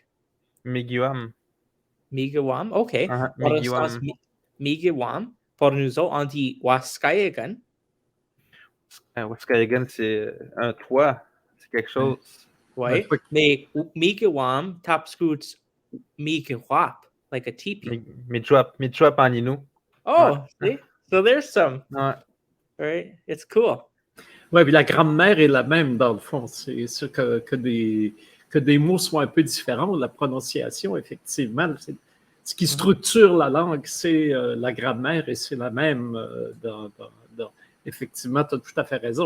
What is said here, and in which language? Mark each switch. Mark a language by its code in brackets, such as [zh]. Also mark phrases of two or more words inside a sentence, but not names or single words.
[fr] Migiwam. Migiwam? OK. Pour Migiwam. Migiwam. Pour nous autres, on dit Waskayagan. Waskayagan, c'est un toit. C'est quelque chose. Oui. Mais Migiwam, top scoots, Migiwap, [en] like a teepee. [fr] Michwap en Inou. [en] Oh, see? So there's some. [fr] Ouais. [en] Right? It's cool. [fr] Oui, puis la grammaire est la même dans le fond. C'est sûr que des mots soient un peu différents. La prononciation, effectivement, ce qui structure la langue, c'est la grammaire et c'est la même. Effectivement, tu as tout à fait raison.